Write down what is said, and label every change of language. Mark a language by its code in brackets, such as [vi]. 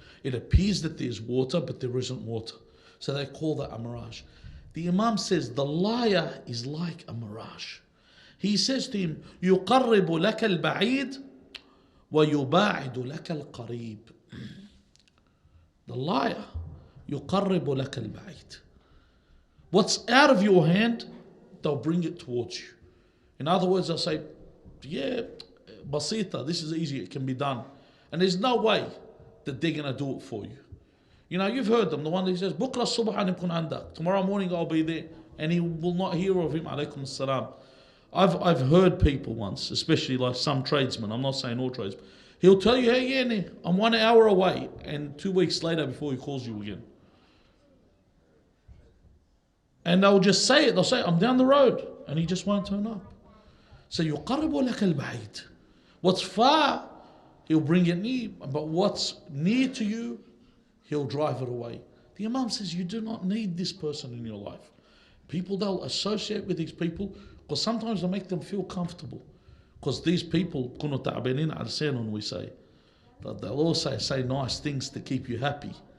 [en] It appears that there's water, but there isn't water. So they call that a mirage. The Imam says the liar is like a mirage. He says to him, [ar] يُقَرِّبُ لَكَ الْبَعِيدِ وَيُبَاعِدُ لَكَ الْقَرِيبِ. [en] The liar, [ar] يُقَرِّبُ لَكَ الْبَعِيدِ. [en] What's out of your hand, they'll bring it towards you. In other words, they'll say, yeah, basita, this is easy, it can be done. And there's no way that they're going to do it for you. You know, you've heard them, the one that says, [ar] Bukra subhan ikun andak. [en] Tomorrow morning I'll be there. And he will not hear of him, alaykum salam. I've heard people once, especially like some tradesmen, I'm not saying all tradesmen, he'll tell you, hey, yeah, I'm 1 hour away. And 2 weeks later, before he calls you again. And they'll just say it, they'll say, I'm down the road. And he just won't turn up. [ar] So يُقَرِّبُ لَكَ الْبَعِيدِ. [en] What's far, he'll bring it near. But what's near to you, he'll drive it away. The Imam says you do not need this person in your life. People, they'll associate with these people because sometimes they make them feel comfortable. Because these people, [ar] كُنُوا تَعْبَينِينَ عَلَى سَيْنٌ, [en] we say, that they'll also say nice things to keep you happy.